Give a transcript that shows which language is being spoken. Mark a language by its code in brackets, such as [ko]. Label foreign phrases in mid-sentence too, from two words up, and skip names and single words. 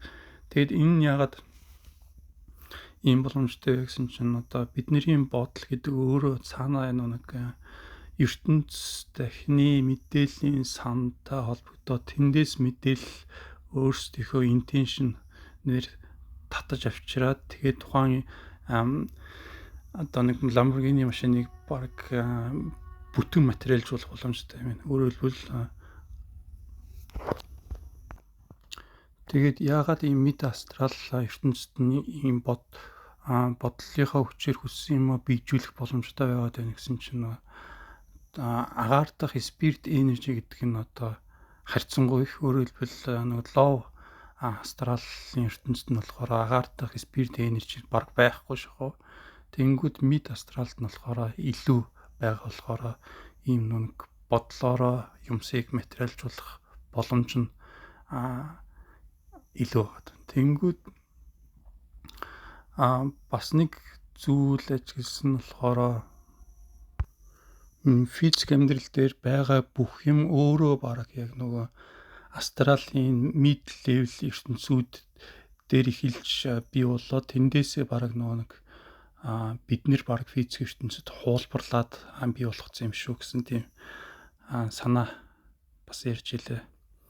[mn] Тэгэд энэ ягаад ийм боломжтой гэсэн чинь одоо бидний бодол гэдэг өөрөө цаанаа нэг ертөнц дахны мэдээллийн сантай холбогдоод тэндээс мэдээлэл өөрсдийнхөө интеншн нэр татаж авчираад тэгээд тухайн одоо нэг Lamborghini машиныг баг бүтэн материалжуулах боломжтой юм. Өөрөөр хэлбэл тэгээд яагаад ийм [en] mid astral [mn] ертөнцид ийм бодлынхаа хүчээр хүссэн юм бийжүүлэх боломжтой байгаад байна гэсэн чинь агаар дахь [en] spirit energy [mn] гэдэг нь одоо харьцангуй их. Өөрөөр хэлбэл нэг low астралын ертөнцид нь болохоор агаар дахь [en] spirit energy [mn] баг байхгүй шахуу. Тэнгүүд mid астралд нь болохоор илүү байгаа болохоор ийм нэг бодлороо юмсыг материалжуулах боломж нь илүү байна. Тэнгүүд бас нэг зүйл ажилласан болохоор физик амьдрал дээр байгаа бүх юм өөрөө баг яг нөгөө астралийн [en] mid level [mn] ертөнцүүд дээр эхэлж бий болоод тэндээсээ баг нөгөө нэг бид нэр баг физик ертөнцид хуулбарлаад бий болгоцсон юм шүү гэсэн тийм санаа бас ярьж илээ.